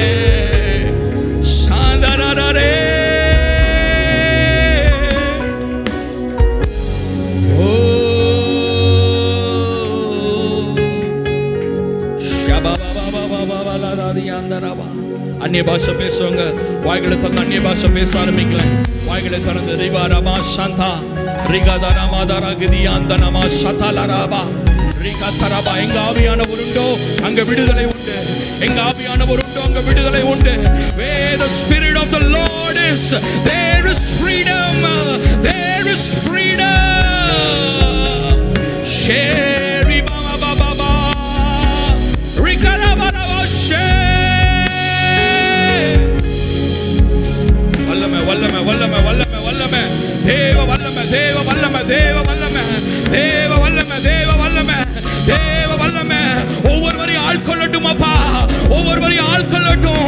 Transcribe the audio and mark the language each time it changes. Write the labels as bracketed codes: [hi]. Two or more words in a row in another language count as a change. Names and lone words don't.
[ta] சாந்தரரே அந்நிய பாஷை பேசுவாங்க, வாய்களை திறந்து அந்நிய பாஷை பேச ஆரம்பிக்கலாம். வாய்களை திறந்து ரிவா ரமா சாந்தா ரிகா தரமா தரகிதி அந்த நமா சதலரபா ரிகா தரபா. எங்க ஆவியானவர் உண்டோ அங்க விடுதலை உண்டு, எங்க ஆவியானவர் உண்டோ அங்க விடுதலை உண்டு. [en] Where the spirit of the Lord is, there is freedom, there is freedom. Sheri baba baba baba rikara baba she. [ta] வல்லமை வல்லமை வல்லமை வல்லமை வல்லமை தேவ வல்லமை தேவ வல்லமை தேவ வல்லமை தேவ வல்லமை தேவ வல்லமை தேவ வல்லமை. ஒவ்வொருவரையும் ஆட்கொள்ளட்டும் அப்பா, ஒவ்வொருவரையும் ஆட்கொள்ளட்டும்.